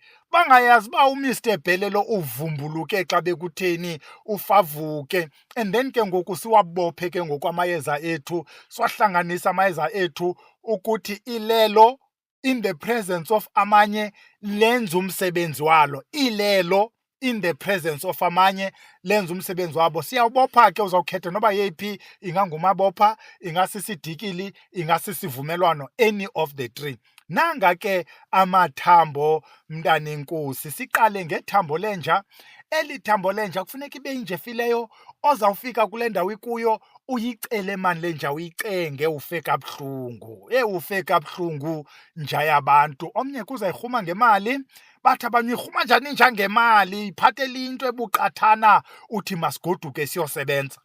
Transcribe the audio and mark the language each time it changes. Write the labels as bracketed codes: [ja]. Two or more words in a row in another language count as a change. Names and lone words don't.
[xh] Bangayazi uba uMr Bhele lo uvumbuluke xa bekutheni, ufavuke. And then ke ngoku siwabophe ke ngoku amayeza ethu, siwahlanganisa amayeza ethu ukuthi ilelo [en] in the presence of [xh] amanye lenza umsebenzi walo. Ilelo [en] in the presence of [xh] amanye lenza umsebenzi wabo. Siyawubopha ke, uzawukhetha noba yeyiphi, ingangumabopha, ingasisidikili, ingasisivumelwano, [en] any of the three. [xh] Nanga ke amathambo mntanenkosi. Siqale ngethambo lenja. Eli thambo lenja kufuneka ibe yinjefileyo, ozawufika kule ndawo ikuyo uyicele mani le nja, uyicenge, ufe kabuhlungu. Ufe kabuhlungu nja yabantu. Omnye kuzayirhuma ngemali, bathi abanye irhuma njani inja ngemali, iphathela into ebuqathana, uthi masigoduke siyosebenza.